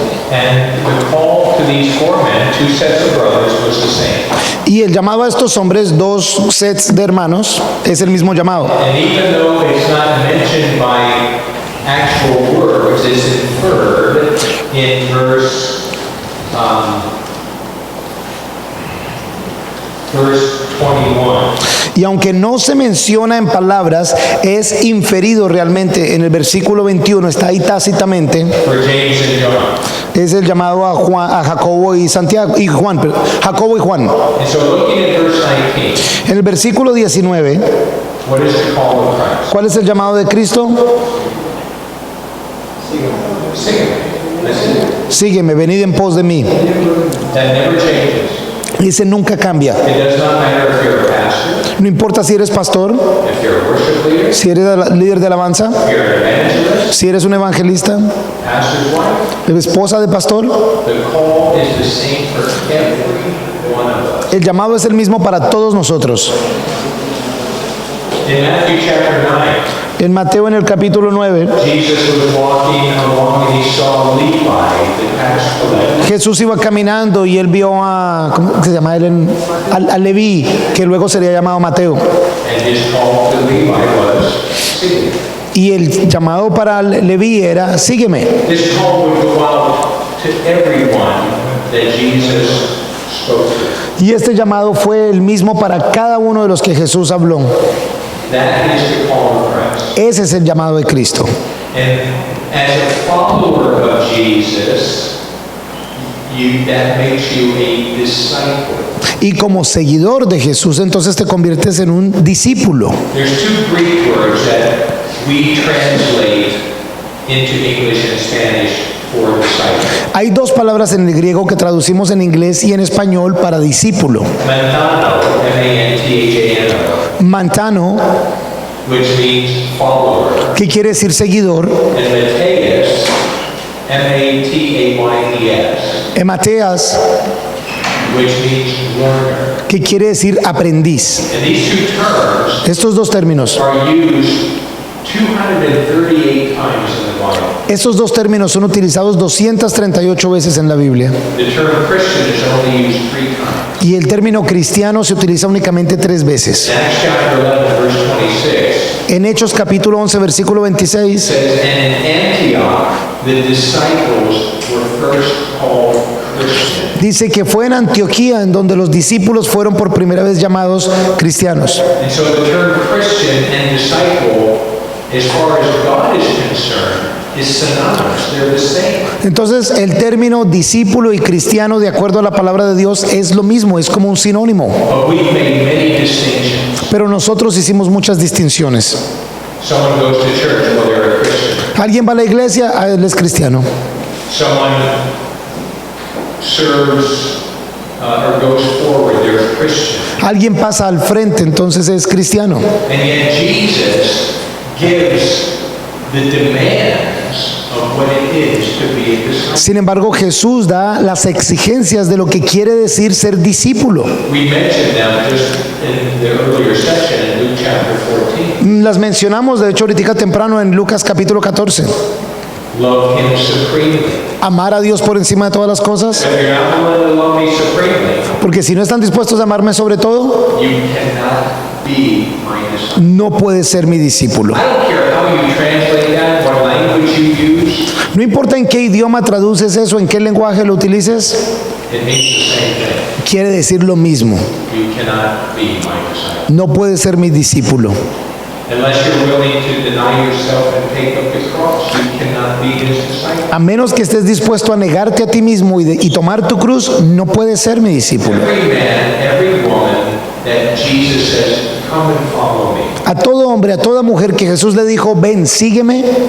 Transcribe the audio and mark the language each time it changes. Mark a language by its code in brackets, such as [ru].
[en] and the call to these four men, two sets of brothers, was the same. [es] y el llamado a estos hombres, 2 sets de hermanos, es el mismo llamado. [en] And even though it's not mentioned by actual words, it's inferred in verse 21. [es] Y aunque no se menciona en palabras, es inferido realmente en el versículo 21, está ahí tácitamente, [en] For James and John. [es] es el llamado a Juan, a Jacobo y Santiago, y Juan, Jacobo y Juan. [en] And so looking at verse 19, [es] En el versículo 19, [en] what is the call of Christ? [es] ¿cuál es el llamado de Cristo? [en] Sing it. Listen. [es] Sígueme, venid en pos de mí. [en] That never changes. [es] Ese nunca cambia. [en] It does not matter if you're a pastor, [es] No importa si eres pastor, [en] if you're a worship leader, [es] si eres líder de alabanza, [en] if you're an evangelist, [es] si eres un evangelista, [en] pastor's wife. [es] esposa de pastor. [en] The call is the same for every one of us. [es] El llamado es el mismo para todos nosotros. [en] In Matthew chapter 9, [es] En Mateo, en el capítulo 9, [en] Jesus was walking along and he saw Levi, the tax collector. [es] Jesús iba caminando y él vio a, ¿cómo se llama él? A Leví, que luego sería llamado Mateo. [en] And his call to Levi was, see. [es] Y el llamado para Leví era, sígueme. [en] This call would go out to everyone that Jesus spoke to. [es] Y este llamado fue el mismo para cada uno de los que Jesús habló. [en] That is the call of Christ. [es] Ese es el llamado de Cristo. [en] And as a follower of Jesus, that makes you a disciple. [es] Y como seguidor de Jesús, entonces te conviertes en un discípulo. [en] There's two Greek words that we translate into English and Spanish for disciple. [es] Hay dos palabras en el griego que traducimos en inglés y en español para discípulo. [en] Mantano, M-A-N-T-H-A-N-O, [es] Mantano, [en] which means follower, [es] que quiere decir seguidor. [en] and Mateus, M-A-T-A-Y-E-S, [es] Emateas, [en] which means learner. [es] que quiere decir aprendiz. [en] And these two terms [es] Estos dos términos, [en] are used 238 times in the Bible. [es] estos dos términos son utilizados 238 veces en la Biblia. [en] The term Christian is only used 3 times. [es] Y el término cristiano se utiliza únicamente 3 veces. [en] In Acts chapter 11, verse 26, [es] En Hechos capítulo 11, versículo 26, [en] says, and in Antioch, the disciples were first called Christians. [es] dice que fue en Antioquía en donde los discípulos fueron por primera vez llamados cristianos. [en] And so the term Christian and disciple, as far as God is concerned, is synonymous. They're the same. [es] Entonces el término discípulo y cristiano, de acuerdo a la palabra de Dios, es lo mismo, es como un sinónimo. [en] But we've made many distinctions. [es] Pero nosotros hicimos muchas distinciones. [en] Someone goes to church, well, they're a Christian. [es] Alguien va a la iglesia, él es cristiano. [en] Someone serves or goes forward, they're a Christian. [es] Alguien pasa al frente, entonces es cristiano. [en] And yet Jesus gives the demands of what it is to be a disciple. [es] Sin embargo, Jesús da las exigencias de lo que quiere decir ser discípulo. [en] We mentioned them just in the earlier section in Luke chapter 14. [es] Las mencionamos, de hecho, ahorita temprano en Lucas capítulo 14. [en] Love him supremely. [es] Amar a Dios por encima de todas las cosas. [en] If you're not willing to love me supremely, [es] Porque si no están dispuestos a amarme sobre todo, [en] you cannot be my disciple. [es] no puedes ser mi discípulo. [en] I don't care how you translate that, what language you use, [es] No importa en qué idioma traduces eso, en qué lenguaje lo utilices, [en] it means the same thing. [es] quiere decir lo mismo. [en] You cannot be my disciple. [es] No puedes ser mi discípulo. [en] Unless you're willing to deny yourself and take up the cross, you cannot be his disciple. [es] A menos que estés dispuesto a negarte a ti mismo y tomar tu cruz, no puedes ser mi discípulo. [en] Every man, every woman that Jesus says, come and follow me, [es] A todo hombre, a toda mujer que Jesús le dijo, ven, sígueme,